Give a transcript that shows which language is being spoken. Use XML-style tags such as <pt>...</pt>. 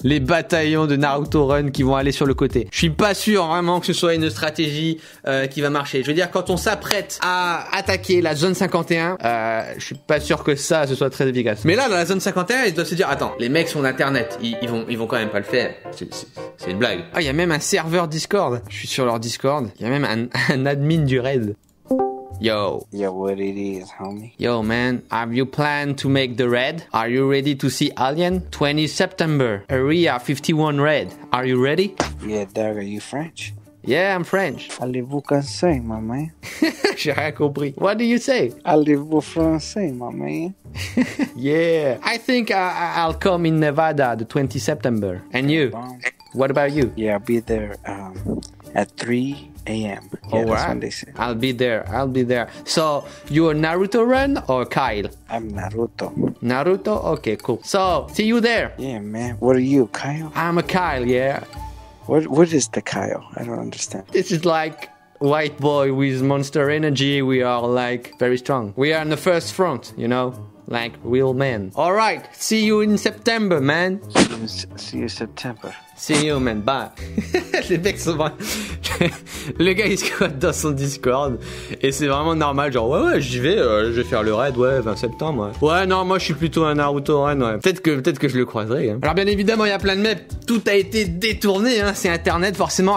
<fr>Les bataillons de Naruto Run qui vont aller sur le côté. Je suis pas sûr, vraiment, que ce soit une stratégie qui va marcher. Je veux dire, quand on s'apprête à attaquer la zone 51, je suis pas sûr que ça, ce soit très efficace. Mais là, dans la zone 51, ils doivent se dire, attends, les mecs sont d'internet, ils vont quand même pas le faire. C'est une blague. Ah, il y a même un serveur Discord. Je suis sur leur Discord. Il y a même un admin du raid.</fr> <en>Yo. Yo, what it is, homie? Yo, man, have you planned to make the raid? Are you ready to see Alien? 20 September, Area 51 raid. Are you ready? Yeah, dog, are you French? Yeah, I'm French.</en> <fr>Allez-vous français,</fr> <en>my man?</en> <fr>J'ai rien compris.</fr> <en>What do you say?</en> <fr>Allez-vous français,</fr> <en>my man? Yeah. I think I'll come in Nevada the 20 September. And you? What about you? Yeah, I'll be there at 3 a.m. Yeah, All that's right. when they say. I'll be there. So, you're Naruto Run or Kyle? I'm Naruto. Naruto? Okay, cool. So, see you there. Yeah, man. What are you, Kyle? I'm a Kyle, yeah. What is the Kyle? I don't understand. This is like white boy with monster energy. We are like very strong. We are in the first front, you know? Like real men. All right. See you in September, man. See you September. See you, man. Bye.</en> <fr>Les mecs sont vraiment... Le gars, il squatte dans son Discord. Et c'est vraiment normal. Genre, ouais, j'y vais. Je vais faire le raid, 20 septembre. Ouais, non, moi, je suis plutôt un Naruto Run, ouais. Peut-être que je le croiserai. Hein. Alors, bien évidemment, il y a plein de maps. Tout a été détourné, hein. C'est Internet, forcément.</fr>